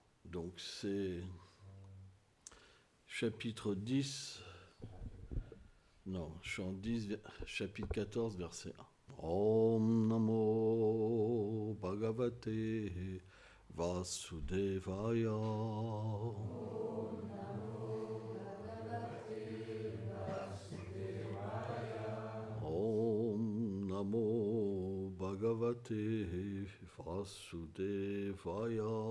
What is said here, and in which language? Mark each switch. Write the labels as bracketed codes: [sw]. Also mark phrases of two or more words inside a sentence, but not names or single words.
[fr] Donc c'est chapitre 10, non, je suis en 10, chapitre 14, verset 1. [sa] Om Namo Bhagavate Vasudevaya. Om Namo Bhagavate Vasudevaya.